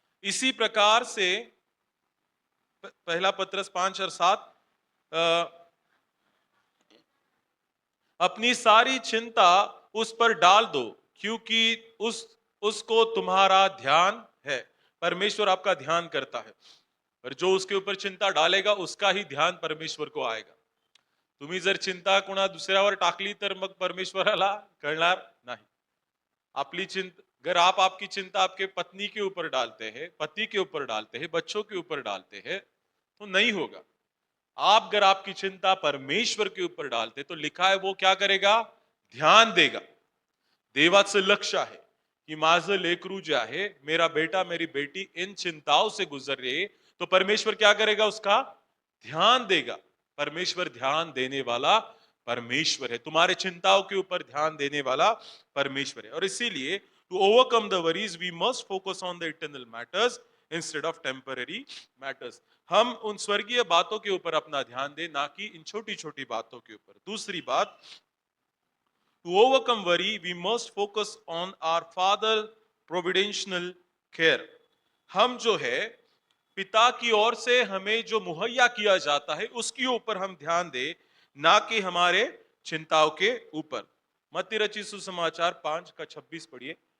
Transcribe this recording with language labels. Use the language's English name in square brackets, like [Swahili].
[Hindi] इसी प्रकार से पहला पत्रस 5 और 7, अपनी सारी चिंता उस पर डाल दो क्योंकि उसको तुम्हारा ध्यान है। परमेश्वर आपका ध्यान करता है, और जो उसके ऊपर चिंता डालेगा उसका ही ध्यान परमेश्वर को आएगा। [Marathi] तुम्ही जर चिंता कोणा दुसऱ्यावर टाकली तर मग परमेश्वराला कळणार नाही। [Hindi] आपली चिंता, अगर आप आपकी चिंता आपके पत्नी के ऊपर डालते हैं, पति के ऊपर डालते हैं, बच्चों के ऊपर डालते हैं, तो नहीं होगा। आप अगर आपकी चिंता परमेश्वर के ऊपर डालते तो लिखा है वो क्या करेगा, ध्यान देगा। [Marathi] देवाचं लक्ष आहे की माझं लेकरू जे आहे, [Hindi] मेरा बेटा मेरी बेटी इन चिंताओं से गुजर रही है, तो परमेश्वर क्या करेगा, उसका ध्यान देगा। परमेश्वर ध्यान देने वाला परमेश्वर है, तुम्हारे चिंताओं के ऊपर ध्यान देने वाला परमेश्वर है। और इसीलिए [English] To overcome the worries we must focus on the eternal matters instead of temporary matters. [Hindi] हम उन स्वर्गीय बातों के ऊपर अपना ध्यान दें, ना कि इन छोटी छोटी बातों के ऊपर। दूसरी बात, [English] to overcome worry, we must focus on our Father providential care. [Hindi] हम जो है पिता की ओर से हमें जो मुहैया किया जाता है उसके ऊपर हम ध्यान दें, ना कि हमारे चिंताओं के ऊपर। मत्ती रचित सुसमाचार 5 का 26 पढ़िए।